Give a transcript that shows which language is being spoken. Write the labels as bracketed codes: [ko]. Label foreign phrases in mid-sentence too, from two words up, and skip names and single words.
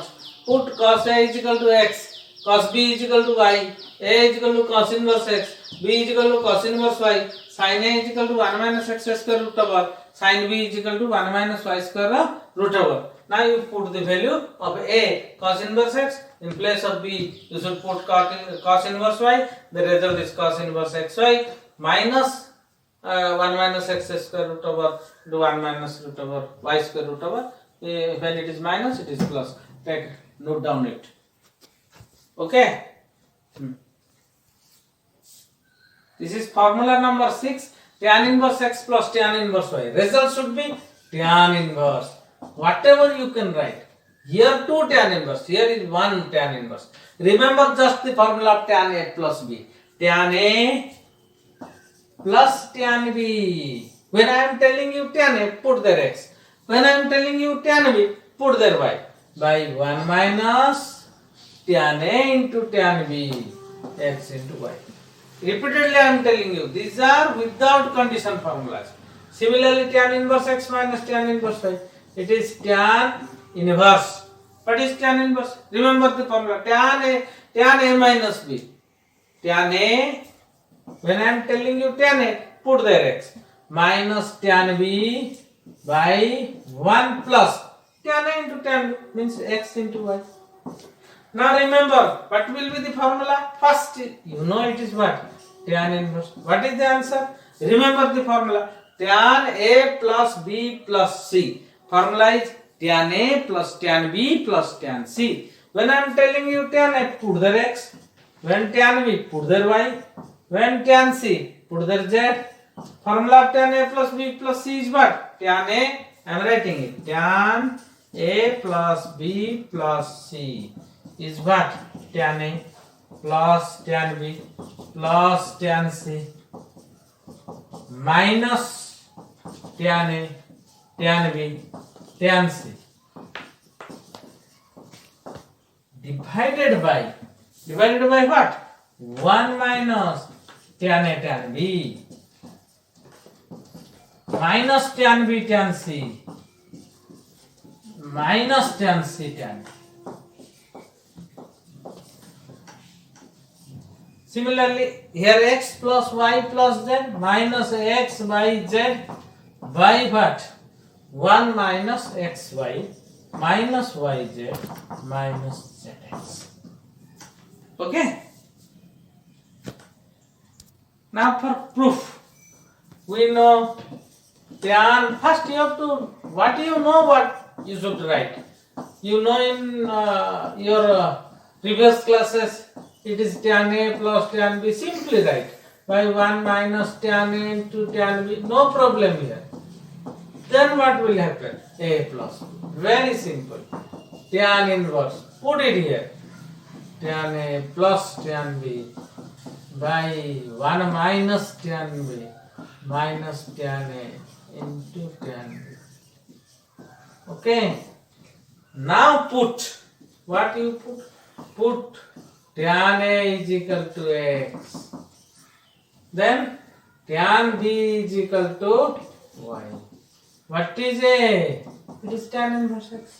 [en] Put cos a is equal to x, cos b is equal to y, a is equal to cos inverse x, b is equal to cos inverse y, sin a is equal to 1 minus x square root over, sin b is equal to 1 minus y square root over. Now you put the value of a, cos inverse x, in place of b, you should put cos inverse y. The result is cos inverse xy minus 1 minus x square root over to 1 minus root over y square root over. When it is minus, it is plus. Take note down it. Okay. This is formula number 6. Tan inverse x plus tan inverse y. Result should be tan inverse. Whatever you can write. Here 2 tan inverse. Here is 1 tan inverse. Remember just the formula of tan a plus b. Tan a plus tan b. When I am telling you tan a, put there x. When I am telling you tan b, put there y. By 1 minus tan a into tan b, x into y. Repeatedly I am telling you, these are without condition formulas. Similarly, tan inverse x minus tan inverse y. It is tan inverse. What is tan inverse? Remember the formula. Tan a minus b. Tan a, when I am telling you tan a, put there x. Minus tan b by 1 plus tan a into tan b means x into y. Now remember, what will be the formula? First, you know it is what? Tan inverse. What is the answer? Remember the formula. Tan a plus b plus c. Formula is tan a plus tan b plus tan c. When I am telling you tan a, put there x. When tan b, put there y. When tan c, put there z. Formula of tan a plus b plus c is what? Tan a, I am writing it. Tan a plus b plus c is what? Tan a plus tan b plus tan c minus tan a, tan b, tan c divided by what? 1 minus tan a tan b minus tan b tan c minus tan c tan b. Similarly, here x plus y plus z minus x by z by what? 1 minus xy minus yz minus zx. Okay. Now for proof, we know tan. First you have to, what you know, what you should write. You know in your previous classes, it is tan a plus tan b. Simply write by 1 minus tan a into tan b. No problem here. Then what will happen? A plus b. Very simple. Tan inverse. Put it here. Tan a plus tan b by 1 minus tan b minus tan A into tan B. Okay. Now put what you put? Put tan A is equal to x. Then tan B is equal to y. What is A? It is tan inverse x.